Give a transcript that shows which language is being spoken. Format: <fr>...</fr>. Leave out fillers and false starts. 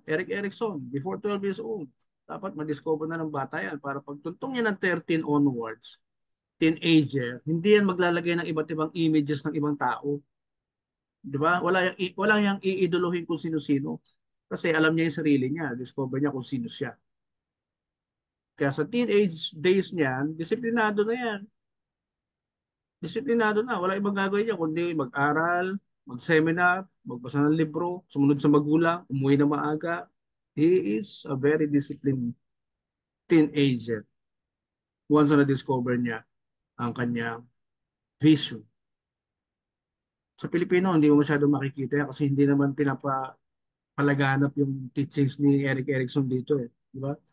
<en>Eric Erickson, before 12 years old.</en> <tl>Dapat ma-discover na ng bata yan para pagtuntong niya ng</tl> <en>13 onwards,</en> <tl>teenager, hindi yan maglalagay ng iba't ibang images ng ibang tao. Di ba? Wala yang iidolohin kung sino-sino. Kasi alam niya yung sarili niya. Discover niya kung sino siya. Kaya sa teenage days niyan, disiplinado na yan. Disiplinado na. Wala ibang gagawin niya kundi mag-aral, mag-seminar, magbasa ng libro, sumunod sa magulang, umuwi na maaga.</tl> <en>He is a very disciplined teenager once na discover</en> <tl>niya ang kanyang</tl> <en>vision.</en> <tl>Sa Pilipino, hindi mo masyado makikita yan kasi hindi naman pinapalaganap yung teachings ni Eric Erickson dito eh. Di ba?</tl>